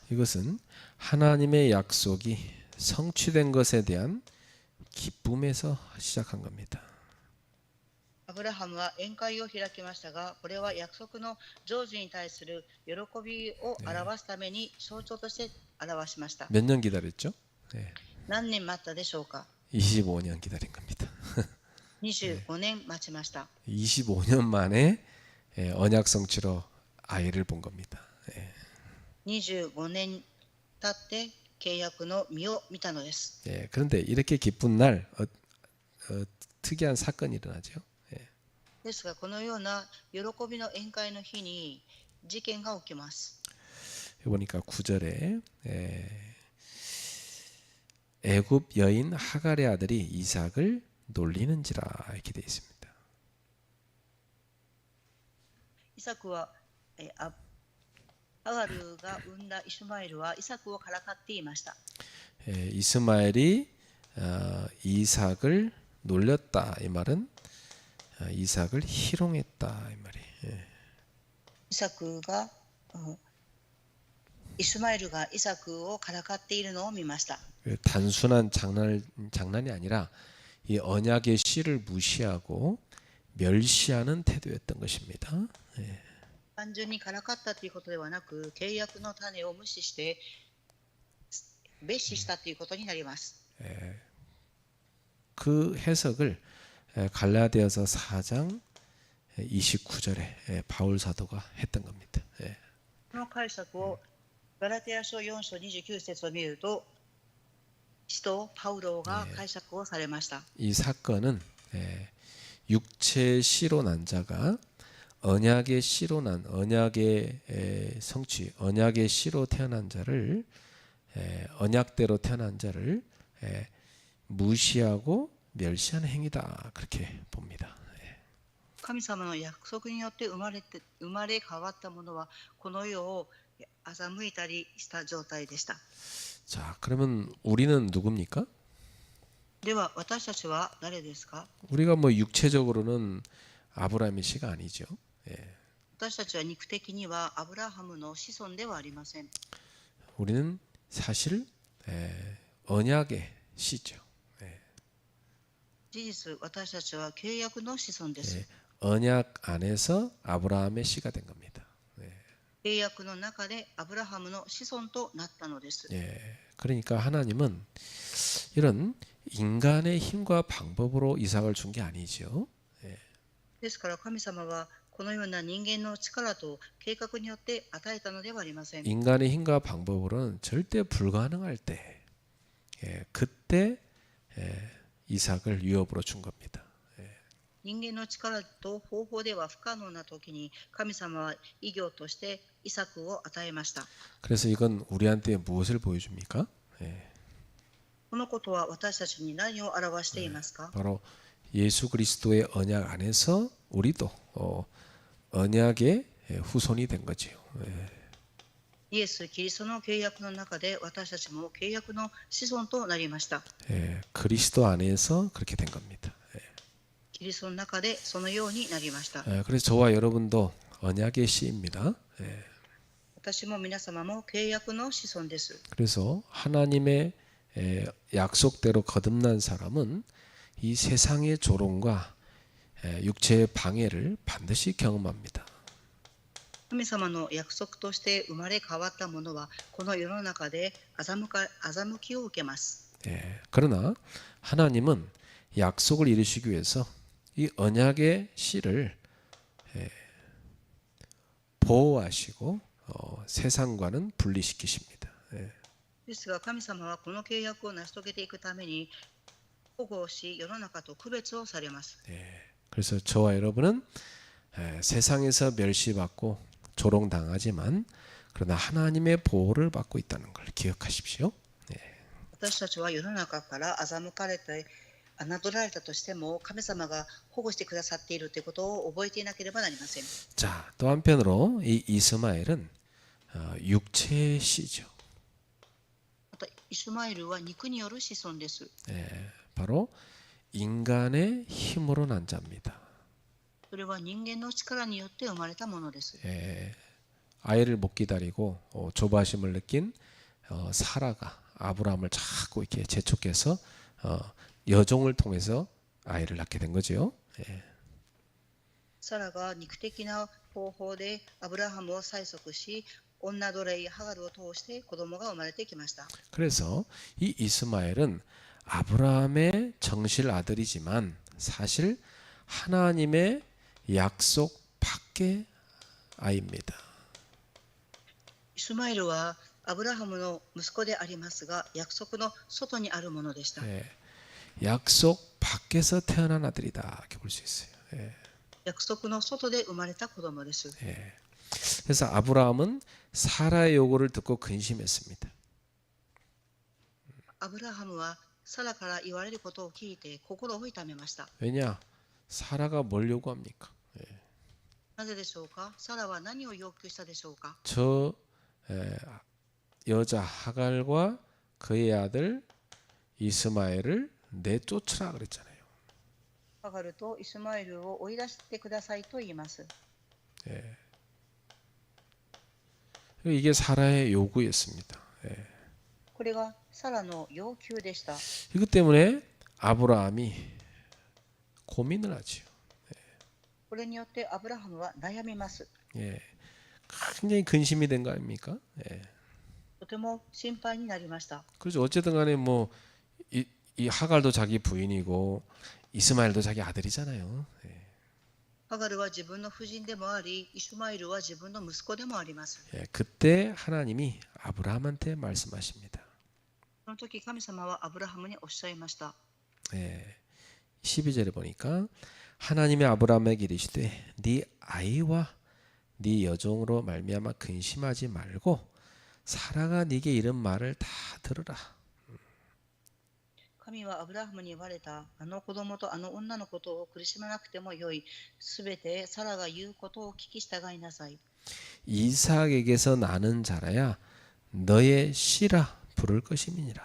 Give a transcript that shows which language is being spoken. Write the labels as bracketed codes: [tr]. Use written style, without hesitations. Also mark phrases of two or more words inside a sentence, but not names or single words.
[ko] 이것은 하나님의 약속이 성취된 것에 대한 기쁨에서 시작한 겁니다. [ja] アブラハムは宴会を開きましたが、これは約束の成就に対する喜びを表すために象徴として表しました。 [ko] 몇 년 기다렸죠? 예, [ja] 何年待ったでしょうか。 [ko] 25년 기다린 겁니다. [ja] 25 年待ちました。 [ko] 25년 만에 언약 성취로 아이를 본 겁니다. 예. [ja] 25 年経って契約の実を見たのです。 [ko] 예, 그런데 이렇게 기쁜 날 특이한 사건이 일어나죠. 예. [ja] ですが、このような喜びの宴会の日に事件が起きます。 [ko] 보니까 9절에 애굽 여인 하갈의 아들이 이삭을 놀리는지라 이렇게 되어 있습니다. [ja] イサクは、ハガルが産んだイシュマエルはイサクをからかっていました。 [ko] 이스마엘이 이삭을 놀렸다 이 말은 이삭을 희롱했다 이 말이. [ja] イサクが、イシュマエルがイサクをからかっているのを見ました。 [ko] 단순한 장난이 아니라 이 언약의 씨를 무시하고 멸시하는 태도였던 것입니다. [ja] 単純にからかったということではなく、契約の種を無視して蔑視したということになります。 [ko] 그 해석을 갈라디아서 4장 29절에 바울 사도가 했던 겁니다. [ja] この解釈をガラテヤ書4章29節を見ると、使徒パウロが解釈をされました。 [ko] 이 사건은 육체의 씨로 난 자가 언약의 씨로 난 언약의 성취, 언약의 씨로 태어난 자를 언약대로 태어난 자를 무시하고 멸시하는 행위다 그렇게 봅니다. [ja] 神様の約束によって生まれ変わったものはこの世を欺いたりした状態でした。 [ko] 자, 그러면 우리는 누굽니까? [ja] では私たちは誰ですか？ [ko] 우리가 뭐 육체적으로는 아브라함의 씨가 아니죠. [ja] 私たちは肉的にはアブラハムの子孫ではありません。 [ko] 우리는 사실 언약의 씨죠. [ja] 事実、私たちは契約の子孫です。 [ko] 언약 안에서 아브라함의 씨가 된 겁니다. [ja] 契約の中でアブラハムの子孫となったのです。 [ko] 그러니까 하나님은 이런 인간의 힘과 방법으로 이삭을 준 게 아니죠. [ja] ですから神様はこのような人間の力と計画によって与えたのではありません。 [ko] 인간의 힘과 방법으로는 절대 불가능할 때 그때 이삭을 유업으로 준 겁니다. [ja] 人間の力と方法では不可能な時に神様は異業としてイサクを与えました。 [ko] 그래서 이건 우리한테 무엇을 보여줍니까? [ja] このことは私たちに何を表していますか？ [ko] 바로 예수 그리스도의 언약 안에서 우리도 언약의 후손이 된 거지요. [ja] イエス・キリストの契約の中で私たちも契約の子孫となりました。 [ko] 그리스도 안에서 그렇게 된 겁니다. [ja] キリストの中でそのようになりました。 [ko] 그래서 저와 여러분도 언약의 씨입니다. [ja] 私も皆様も契約の子孫です。 [ko] 그래서 하나님의 약속대로 거듭난 사람은 이 세상의 조롱과 육체의 방해를 반드시 경험합니다. [ja] 神様の約束として生まれ変わった者はこの世の中で欺きを受けます。 [ko] 그러나 하나님은 약속을 이루시기 위해서 이 언약의 씨를 보호하시고 세상과는 분리시키십니다. [ja] ですが神様はこの契約を成し遂げていくために保護し世の中と区別をされます。 [ko] 그래서 저와 여러분은 세상에서 멸시받고 조롱당하지만 그러나 하나님의 보호를 받고 있다는 걸 기억하십시오. [ja] 私たちは世の中から欺かれて侮られたとしても神様が保護してくださっているということを覚えていなければなりません。 [ko] 자, 또 한편으로 이 이스마엘은 육체의 씨죠. [ja] またイシュマエルは肉による子孫です。 [ko] 바로 인간의 힘으로 난 자입니다. [ja] それは人間の力によって生まれたものです。 [ko] 아이를 못 기다리고 조바심을 느낀 사라가 아브라함을 자꾸 이렇게 재촉해서 여종을 통해서 아이를 낳게 된 거죠. [ja] サラが肉的な方法でアブラハムを催促し、女奴隷ハガルを通して子供が生まれてきました。 [ko] 그래서 이 이스마엘은 아브라함의 정실 아들이지만 사실 하나님의 약속 밖의 아이입니다. [ja] イスマイルはアブラハムの息子でありますが、約束の外にあるものでした。 [ko] 예, 약속 밖에서 태어난 아들이다 이렇게 볼 수 있어요. 예, [ja] 約束の外で生まれた子供です。 [ko] 예. 그래서 아브라함은 사라의 요구를 듣고 근심했습니다. [ja] アブラハムはサラから言われることを聞いて心を痛めました。 [ko] 왜냐? 사라가 뭘 요구합니까? [ja] なぜでしょうか。サラは何を要求したでしょうか。 [ko] 저 여자 하갈과 그의 아들 이스마엘을 내쫓으라 그랬잖아요. [ja] ハガルとイスマエルを追い出してくださいと言います。 [ko] 이게 사라의 요구였습니다. [ja] これがサラの要求でした。 [ko] 이것 때문에 아브라함이 고민을 하지요. [ja] これによってアブラハムは悩みます。 [ko] 예, 굉장히 근심이 된 거 아닙니까? 예. [ja] とても心配になりました。 [ko] 그렇죠. 어쨌든 간에 뭐 이 하갈도 자기 부인이고 이스마엘도 자기 아들이잖아요. 예. [ja] ハガルは自分の夫人でもあり、イシュマエルは自分の息子でもあります。 [ko] 예, 그때 하나님이 아브라함한테 말씀하십니다. [ja] その時神様はアブラハムにおっしゃいました。 [ko] 예, 12절에 보니까 하나님의 아브라함에게 이르시되 네 아이와 네 여종으로 말미암아 근심하지 말고 사라가 네게 이른 말을 다 들으라. [ja] 神はアブラハムに言われた。あの子供とあの女のことを苦しまなくてもよい。すべてサラが言うことを聞き従いなさい。 [ko] 이삭에게서 나는 자라야 너의 씨라 부를 것임이니라.